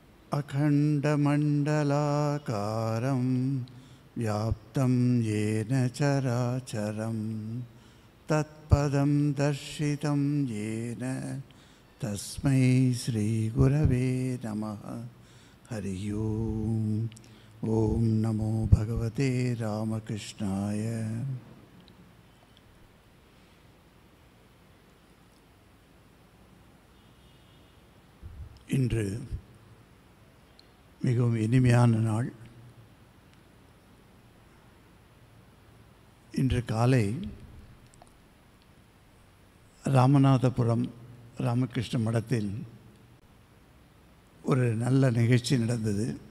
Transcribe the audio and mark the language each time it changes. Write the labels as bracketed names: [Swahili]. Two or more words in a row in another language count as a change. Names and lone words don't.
[Sanskrit] अखण्डमण्डलाकारं व्याप्तं येन चराचरं तत्पदं दर्शितं येन तस्मै श्रीगुरवे नमः। हरि ओम्। ओम नमो भगवते रामकृष्णाय। [Tamil] இன்று மிகவும் இனிமையான நாள். இன்று காலை ராமநாதபுரம் ராமகிருஷ்ண மடத்தில் ஒரு நல்ல நிகழ்ச்சி நடந்தது.